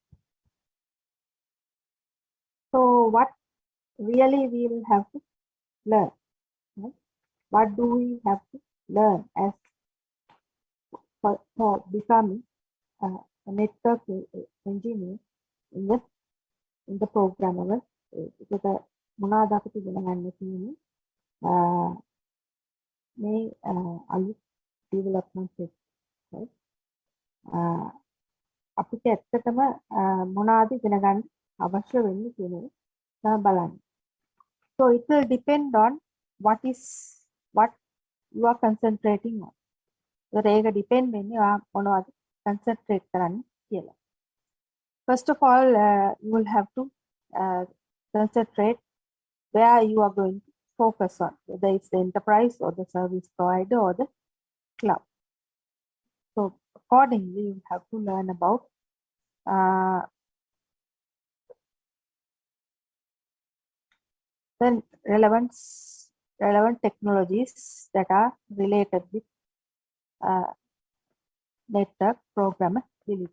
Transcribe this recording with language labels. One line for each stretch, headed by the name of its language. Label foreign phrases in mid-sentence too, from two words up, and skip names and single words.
English: So what really we will have to learn? Right? What do we have to learn as for becoming a network engineer in the programmable?
Sinhala: ඒක මොනවාද අපිට ඉගෙන ගන්න තියෙන්නේ මේ අලුත් development එක right අපිට ඇත්තටම මොනවාද ඉගෙන ගන්න අවශ්‍ය වෙන්නේ කියන එක තමයි බලන්න.
English: So it will depend on what you are concentrating on.
Sinhala: ඒක depend වෙන්නේ ඔයා මොනවද concentrate කරන්න කියලා.
English: First of all, you will have to concentrate where you are going to focus on, whether it's the enterprise or the service provider or the cloud. So accordingly, you have to learn about the relevant technologies that are related with network programmability.